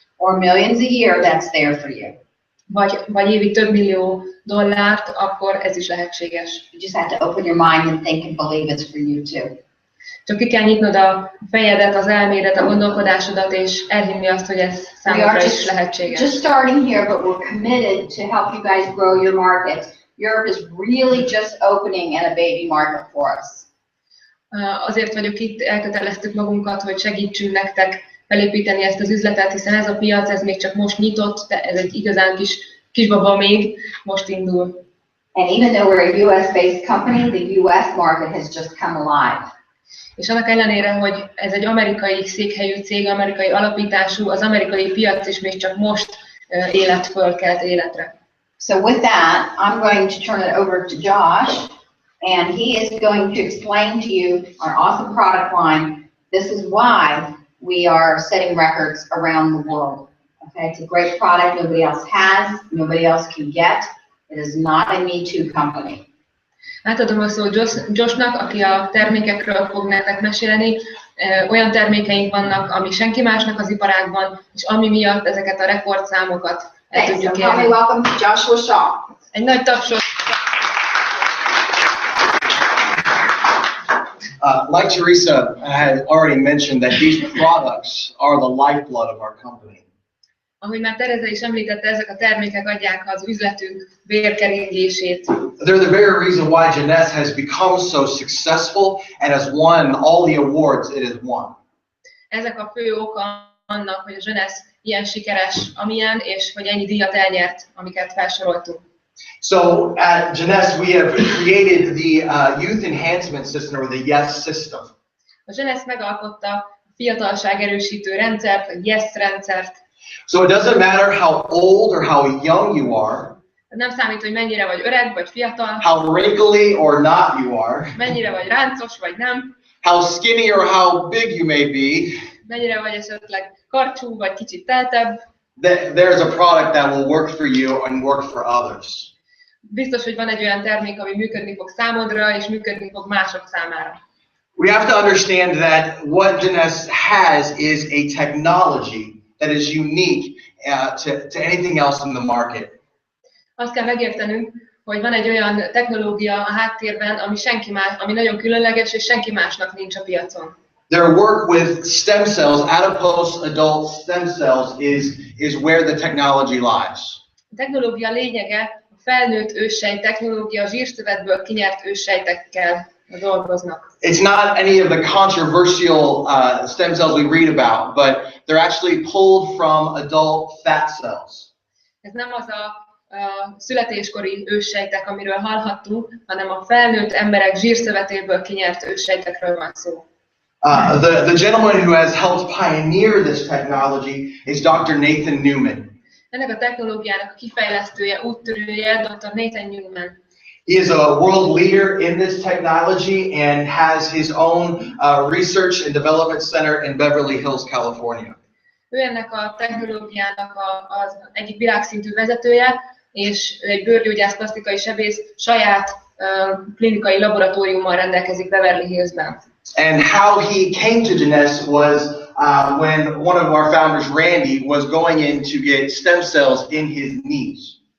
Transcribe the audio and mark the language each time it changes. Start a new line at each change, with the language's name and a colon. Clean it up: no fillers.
English: or millions a year, that's there for you.
Hungarian: vagy évi több millió dollárt, akkor ez is lehetséges.
English: You just have to open your mind and think and believe it's for you too.
Hungarian: Csak ki kell nyitnod a fejedet, az elmédet, a gondolkodásodat, és elhinni azt, hogy ez számodra is lehetséges.
English: Just starting here, but we're committed to help you guys grow your markets. Europe is really just opening and a baby market for us.
Hungarian: Azért vagyok itt, elköteleztük magunkat, hogy segítsünk nektek felépíteni ezt az üzletet, hiszen ez a piac, ez még csak most nyitott, de ez egy igazán kisbaba még, most indul.
English: And even though we're a US-based company, the US market has just come alive.
Hungarian: És annak ellenére, hogy ez egy amerikai székhelyű cég, amerikai alapítású, az amerikai piac is még csak most élet fölkelt életre.
English: So with that, I'm going to turn it over to Josh, and he is going to explain to you our awesome product line. This is why we are setting records around the world. Okay, it's a great product nobody else has, nobody else can get. It is not a Me Too company.
Hungarian: Átadom a szót Joshnak, aki a termékekről fog nektek mesélni. Olyan termékeink vannak, ami senki másnak az iparágban, és ami miatt ezeket a rekordszámokat el tudjuk érni.
English: Welcome to Joshua Shaw.
Hungarian: Egy nagy tapsot.
English: Like Theresa had already mentioned, that these products are the lifeblood of our company.
Hungarian: Ahogy már Theresa is említette, ezek a termékek adják az üzletünk vérkeringését.
English: They're the very reason why Jeunesse has become so successful and has won all the awards it has won.
Hungarian: Ezek a fő oka annak, hogy a Jeunesse ilyen sikeres, amilyen, és hogy ennyi díjat elnyert, amiket felsoroltunk.
English: So at Jeunesse, we have created the Youth Enhancement System, or the Yes system.
Hungarian: A Jeunesse megalkotta a fiatalság erősítő rendszert, a Yes rendszert.
English: So it doesn't matter how old or how young you are,
Hungarian: Nem számít, hogy mennyire vagy öreg, vagy fiatal,
English: how wrinkly or not you are,
Hungarian: mennyire vagy ráncos, vagy nem,
English: how skinny or how big you may be,
Hungarian: mennyire vagy esetleg karcsú, vagy kicsit teltebb.
English: there's a product that will work for you and work for others.
Hungarian: Biztos, hogy van egy olyan termék, ami működni fog számodra, és működni fog mások számára.
English: We have to understand that what Jeunesse has is a technology that is unique to anything else in the market.
Hungarian: Azt kell megértenünk, hogy van egy olyan technológia a háttérben, ami nagyon különleges, és senki másnak nincs a piacon.
English: Their work with stem cells, adipose adult stem cells, is where the technology lies.
Hungarian: A technológia lényege a felnőtt őssejt technológia, a zsírszövetből kinyert őssejtekkel dolgoznak.
English: It's not any of the controversial stem cells we read about, but they're actually pulled from adult fat cells.
Hungarian: Ez nem az a születéskori őssejtek, amiről hallhattunk, hanem a felnőtt emberek zsírszövetéből kinyert őssejtekről van szó.
English: The gentleman who has helped pioneer this technology is Dr. Nathan Newman.
Hungarian: Ennek a technológiának a kifejlesztője, úttörője Dr. Nathan Newman.
English: He is a world leader in this technology and has his own research and development center in Beverly Hills, California.
Hungarian: Ő ennek a technológiának az egyik világszintű vezetője, és egy bőrgyógyász plastikai sebész saját klinikai laboratóriummal rendelkezik Beverly Hillsben.
English: And how he came to Jeunesse was when one of our founders, Randy, was going in to get stem cells in his knees.